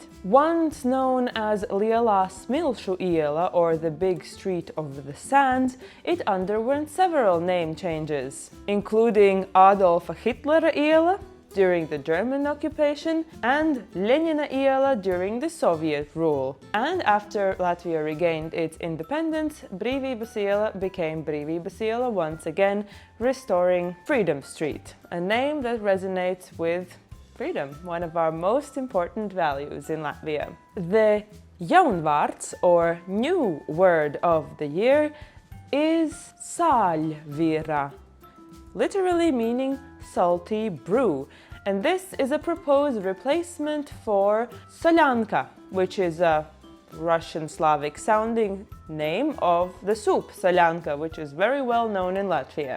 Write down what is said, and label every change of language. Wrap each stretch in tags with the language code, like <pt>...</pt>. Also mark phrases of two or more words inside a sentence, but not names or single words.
<en>Once known as Lielā Smilšu iela, or the Big Street of the Sands, it underwent several name changes, including Adolfa Hitlera iela during the German occupation and Lenina iela during the Soviet rule. And after Latvia regained its independence, Brīvības iela became Brīvības iela once again, restoring Freedom Street, a name that resonates with freedom, one of our most important values in Latvia. The jaunvārds, or new word of the year, is sāļvira, literally meaning salty brew, and this is a proposed replacement for Solyanka, which is a Russian Slavic sounding name of the soup Solyanka, which is very well known in Latvia.</en>